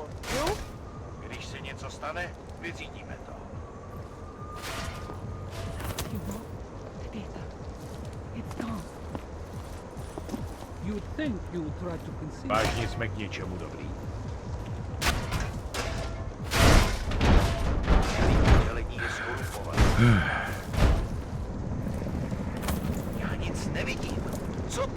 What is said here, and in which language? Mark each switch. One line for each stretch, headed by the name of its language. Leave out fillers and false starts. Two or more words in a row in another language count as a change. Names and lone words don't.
English: You?
Czech: Když se něco stane, vyřídíme to.
English: You'd think you would try to conceal.
Czech: Vážně jsme k něčemu dobrý. Celý oddělení je skorumpované. Já nic nevidím. Co ty?